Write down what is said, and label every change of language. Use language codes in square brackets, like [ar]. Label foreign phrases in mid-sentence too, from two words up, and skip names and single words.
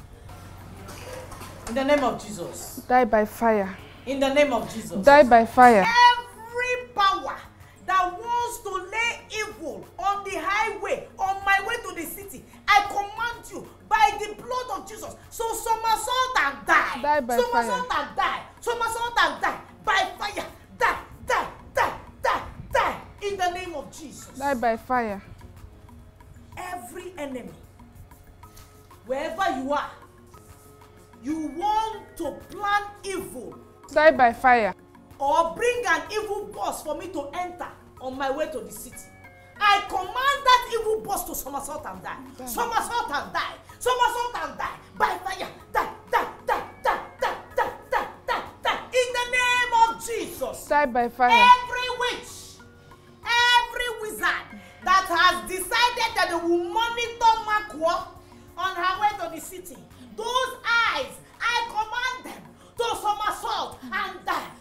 [en] In the name of Jesus. Die by fire. In the name of Jesus. Die by fire. Every power that wants to lay evil on the highway, on my way to the city, I command you by the blood of Jesus. So somersault and die. Die by fire. Somersault and die. Somersault and die. By fire. Die, die, die, die, die. In the name of Jesus. Die by fire. Every enemy, wherever you are, you want to plan evil. Die by fire. Or bring an evil boss for me to enter on my way to the city. I command that evil boss to somersault and die. Somersault and die. Somersault and die. By fire. Die, die, die, die, die, die, die, die, die. In the name of Jesus. Die by fire. Every witch, every wizard that has decided that they will monitor Makwa on her way to the city, those eyes, I command them to somersault and die.